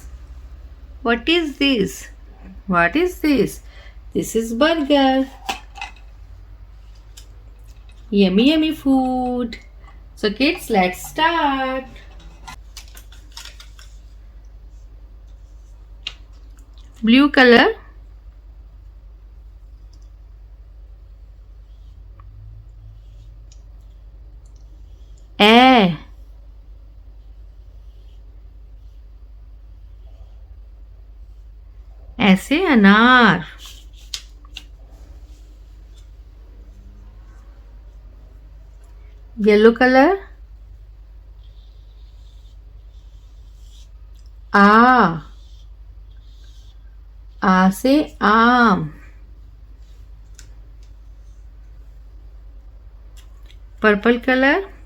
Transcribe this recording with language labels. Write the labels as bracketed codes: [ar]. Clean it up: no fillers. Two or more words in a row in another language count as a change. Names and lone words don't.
[en] What is this? What is this? This is burger. Yummy yummy food. So kids, let's start. Blue color, [hi] ae, अ से अनार, [en] yellow color, [hi] आ से आम, [en] purple color,